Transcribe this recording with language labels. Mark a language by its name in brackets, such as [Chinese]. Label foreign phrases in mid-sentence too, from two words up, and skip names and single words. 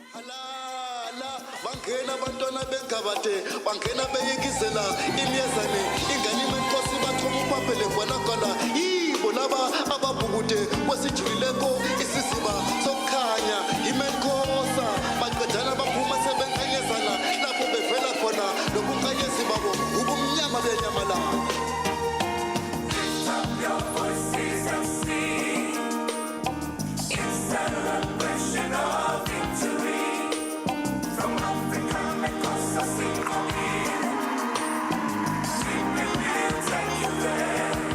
[North Ndebele] Lala, bangena abantwana beGabate, bangena beyikizela imyezane, ingane imenkosi bathoma upaphele khona yibo laba ababhukude kwesijulileko isisiba sokukhanya imenkosa baqedana baphuma sebenkanyezana lapho bevela khona nobunkanyezi babo ubumnyama benyamalala. [English] Lift up your voices and sing in celebration of victory. From Africa, make us a single in. We will take you there.